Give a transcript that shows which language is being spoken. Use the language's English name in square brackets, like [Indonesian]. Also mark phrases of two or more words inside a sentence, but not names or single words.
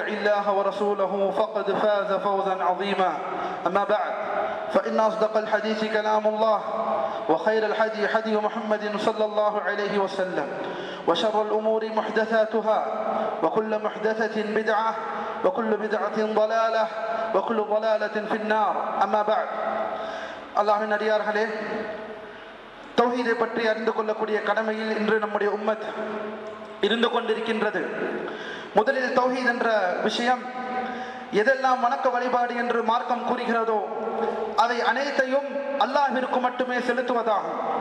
[Arabic] الله ورسوله فقد فاز فوزا عظيما أما بعد فإن أصدق الحديث كلام الله وخير الحدي حدي محمد صلى الله عليه وسلم وشر الأمور محدثاتها وكل محدثة بدعة وكل بدعة ضلالة وكل ضلالة في النار أما بعد [Tamil] அல்லாஹ்வின் அடியார்களே, தௌஹீதை பற்றி அறிந்து கொள்ளக்கூடிய கடமையில் இன்று நம்முடைய உம்மத் இருந்து கொண்டிருக்கின்றது. முதலில் தௌஹீத் என்ற விஷயம் எதெல்லாம் வணக்க வழிபாடு என்று மார்க்கம் கூறுகிறதோ அவை அனைத்தையும் அல்லாஹ்விற்கு மட்டுமே செலுத்துவதாகும்.